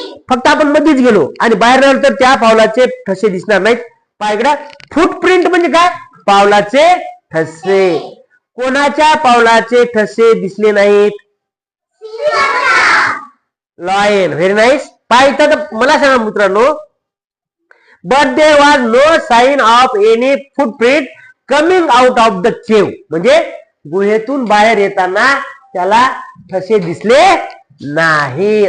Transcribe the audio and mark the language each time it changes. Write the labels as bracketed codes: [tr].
[mr] फक्त आपण मध्येच गेलो आणि बाहेर आलो तर त्या पावलाचे ठसे दिसणार नाहीत. पायगडा. फुटप्रिंट म्हणजे काय? पावलाचे ठसे. कोणाच्या पावलाचे ठसे दिसले नाहीत? [en] Lion. Very nice. [mr] पाहिजे तर मला सांगा मित्रांनो. [en] But there was no sign of any footprint coming out of the cave. [mr] म्हणजे गुहेतून बाहेर येताना त्याला ठसे दिसले नाही.